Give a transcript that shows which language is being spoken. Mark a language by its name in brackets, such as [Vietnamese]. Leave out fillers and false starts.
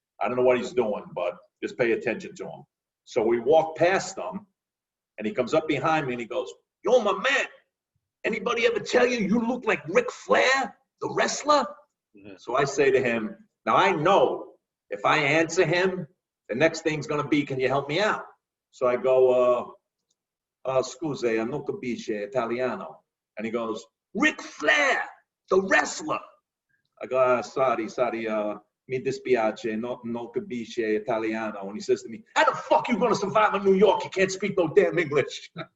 [English] I don't know what he's doing, but just pay attention to him. So we walk past him, and he comes up behind me, and he goes, yo, my man, anybody ever tell you you look like Ric Flair, the wrestler? Mm-hmm. So I say to him, now I know if I answer him, the next thing's going to be, can you help me out? So I go, [Italian] scusi, non capisce italiano. [English] And he goes, Ric Flair, the wrestler. I go, sorry, [Italian] mi dispiace, non capisce italiano. [English] And he says to me, how the fuck you going to survive in New York? You can't speak no damn English.